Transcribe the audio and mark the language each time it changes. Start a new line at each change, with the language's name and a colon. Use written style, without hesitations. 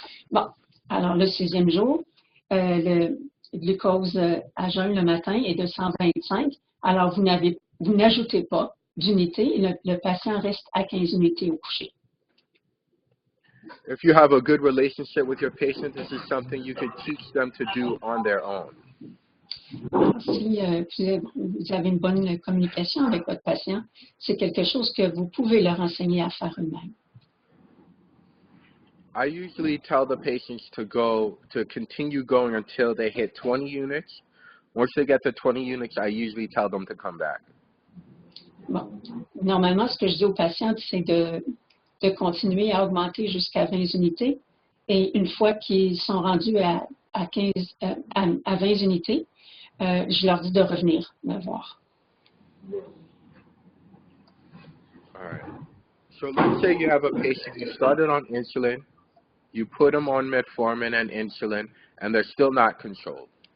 French: Bon, alors le sixième jour, le glucose à jeun le matin est de 125. Alors, vous n'ajoutez pas d'unité. Le patient reste à 15 unités au coucher.
English: If you have a good relationship with your patient, this is something you could teach them to do on their own.
French: Si vous avez une bonne communication avec votre patient, c'est quelque chose que vous pouvez leur enseigner à faire eux-mêmes.
English: I usually tell the patients to continue going until they hit 20 units. Once they get to 20 units, I usually tell them to come back.
French: Bon, normalement, ce que je dis aux patients, c'est de continuer à augmenter jusqu'à 20 unités. Et une fois qu'ils sont rendus à 20 unités, je leur dis de revenir me voir.
English: All right. So let's say you have a patient who started on insulin, you put them on metformin and insulin, and they're still not controlled.